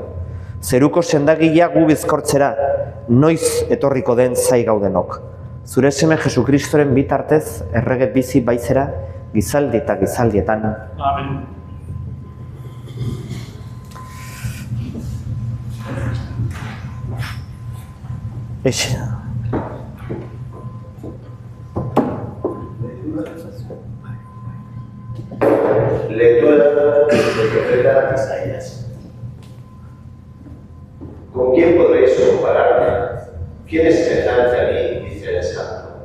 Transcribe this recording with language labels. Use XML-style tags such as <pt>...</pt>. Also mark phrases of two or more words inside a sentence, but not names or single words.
<eu>Zeruko sendagilea gu bizkortzera, noiz etorriko den zai gaudenok. Zure seme Jesukristoren bitartez errege bizi baizera, gizaldi eta gizaldietan. Amen. Eixe.</eu> <es>Lectura del profeta Isaías. ¿Con quién podréis compararme? ¿Quién es semejante a mí? Dice el Santo.</es>